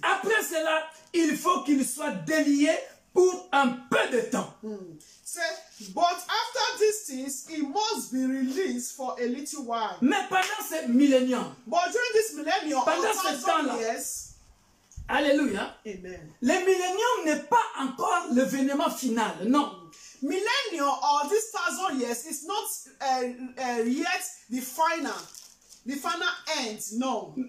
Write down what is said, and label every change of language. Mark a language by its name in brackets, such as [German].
[French] Après cela, il faut qu'il soit délié pour un peu de temps. [English] Say, but after these things, he must be released for a little while. [French] Mais pendant ce millénium, [English] But during this millennium, [French] pendant ce temps-là, [English] years, [French] alléluia, amen. le millénium n'est pas encore l'événement final, non. [English] Millennium or this 1,000 years is not yet the final end, no.